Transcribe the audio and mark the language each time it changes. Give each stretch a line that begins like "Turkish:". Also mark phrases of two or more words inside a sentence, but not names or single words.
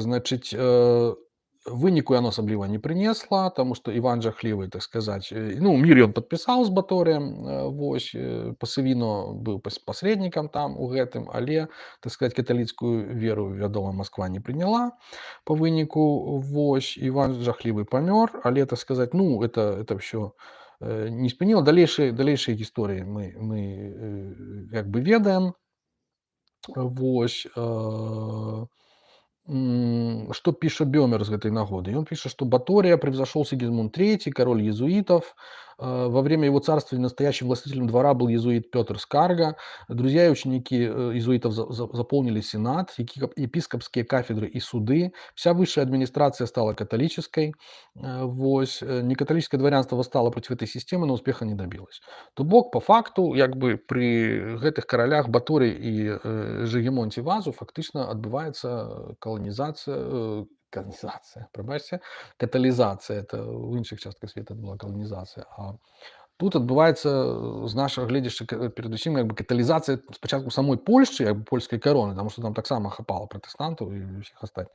Belarusian: Значыць, выніку яно асабліва не прынесла, таму што Іван Жахлівы, так сказаць, ну, мір ён падпісаў з Баторыем, вось, Пасавіно быў пасрэднікам там у гэтым, але, так сказаць, каталіцкую веру, вядома, Масква не прыняла па выніку, вось, Іван Жахлівы памёр, але, так сказаць, ну, это ўсё не спыніла. Далейшыя гісторыі мы як бы ведаем. Вось,
Russian: что пишет Бёмер с этой нагоды? И он пишет, что Батория превзошел Сигизмунд III, король иезуитов. Во время его царствования настоящим властителем двора был иезуит Петр Скарга. Друзья и ученики иезуитов заполнили сенат, епископские кафедры и суды. Вся высшая администрация стала католической. Вось. Некатолическое дворянство восстало против этой системы, но успеха не добилось.
Belarusian: То бок, по факту, як бы при гэтых каралях Баторы и Жыгемонце Вазу фактично адбываецца каталізацыя. Это ў іншых частках света была каланізацыя. А тут адбываецца з нашага гледзяшча перадусім як бы каталізацыя спачатку самой Польшчы, як бы польскай кароны, таму што там таксама хапала пратэстантаў і ўсіх астатніх.